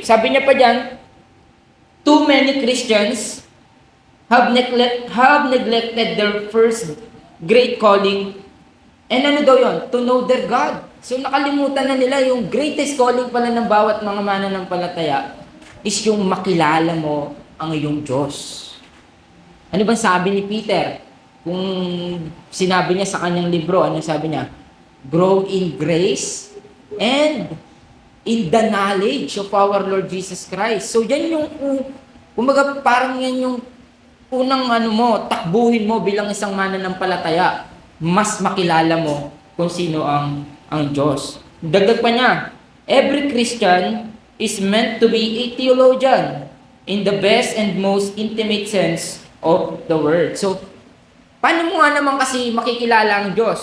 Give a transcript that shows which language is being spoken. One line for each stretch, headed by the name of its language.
Filipino: Sabi niya pa dyan,
English: too many Christians have neglected their first great calling. And
Filipino: ano daw yun?
English: To know their God.
Filipino: So nakalimutan na nila yung
English: greatest calling
Filipino: pala ng bawat mga mananampalataya is yung makilala mo ang iyong Diyos. Ano bang sabi ni Peter? Kung sinabi niya sa kanyang libro, ano sabi niya?
English: Grow in grace and in the knowledge of our Lord Jesus Christ.
Filipino: So yan yung, kumbaga parang yan yung unang takbuhin mo bilang isang mananampalataya. Mas makilala mo kung sino ang Diyos. Dagdag pa niya,
English: every Christian is meant to be a theologian in the best and most intimate sense of the word.
Filipino: So, paano mo nga naman kasi makikilala ang Diyos?